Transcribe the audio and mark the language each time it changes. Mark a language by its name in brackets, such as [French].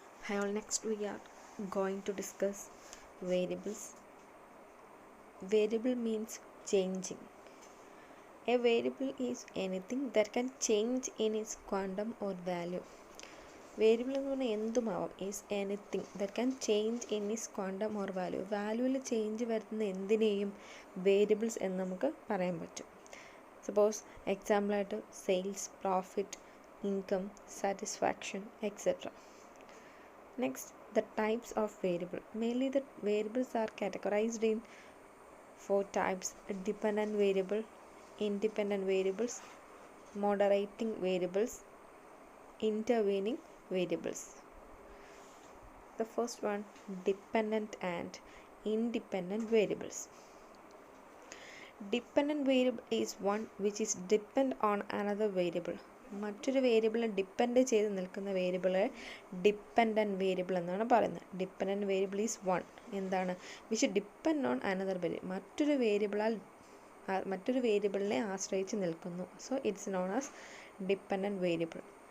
[English] Hi all, next we are going to discuss variables. Variable means changing. A variable is anything that can change in its quantum or value. [Malayalam] Variable എന്ന് പറഞ്ഞാൽ എന്തുമാവാം. [English] Is anything that can change in is quantum or value. [Malayalam] വാല്യൂവിൽ change വരുത്തുന്ന എന്തിനേയും variables എന്ന് നമുക്ക് പറയാൻ പറ്റും. Suppose എക്സാമ്പിളായിട്ട് sales, profit, income, satisfaction etcetera. [English] Next, the types of variable. Mainly the variables are categorized in 4 types: dependent variable, independent variables, moderating variables, intervening variables. The first one, dependent and independent variables. Dependent variable is one which is depend on another variable. [Malayalam] മറ്റൊരു വേരിയബിളിനെ depend ചെയ്ത് നിൽക്കുന്ന വേരിയബിളെ dependent variable എന്നാണ് പറയുന്നത്. [English] Dependent variable is one എന്താണ് which depend on another variable. [Malayalam] മറ്റൊരു വേരിയബിളിനെ ആശ്രയിച്ച് നിൽക്കുന്നു. [English] So it's known as dependent variable.